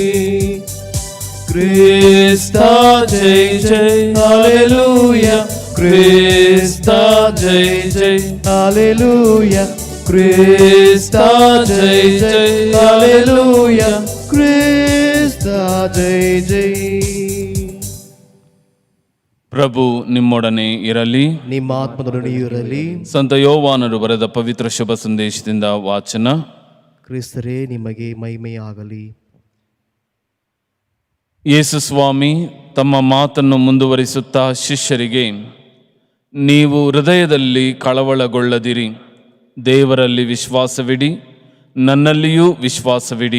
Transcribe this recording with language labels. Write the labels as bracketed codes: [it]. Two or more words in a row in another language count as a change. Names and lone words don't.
[kn] ಕ್ರಿಸ್ತ ಜೈ ಜೈ, ಅಲ್ಲೆಲೂಯ, ಕ್ರಿಸ್ತ ಜೈ ಜೈ, ಅಲ್ಲೆಲೂಯ. ಕ್ರಿಸ್ತ ಜೈ ಜೈ, ಅಲ್ಲೆಲೂಯ, ಕ್ರಿಸ್ತ ಜೈ ಜೈ. ಪ್ರಭು ನಿಮ್ಮೊಡನೆ ಇರಲಿ, ನಿಮ್ಮ ಆತ್ಮದೊಡನೆಯೂ ಇರಲಿ. ಸಂತ ಯೋವಾನರು ಬರೆದ ಪವಿತ್ರ ಶುಭ ಸಂದೇಶದಿಂದ ವಾಚನ. ಕ್ರಿಸ್ತರೇ ನಿಮಗೆ ಮಹಿಮೆಯಾಗಲಿ. ಯೇಸು ಸ್ವಾಮಿ ತಮ್ಮ ಮಾತನ್ನು ಮುಂದುವರಿಸುತ್ತಾ ಶಿಷ್ಯರಿಗೆ, ನೀವು ಹೃದಯದಲ್ಲಿ ಕಳವಳಗೊಳ್ಳದಿರಿ, ದೇವರಲ್ಲಿ ವಿಶ್ವಾಸವಿಡಿ, ನನ್ನಲ್ಲಿಯೂ ವಿಶ್ವಾಸವಿಡಿ.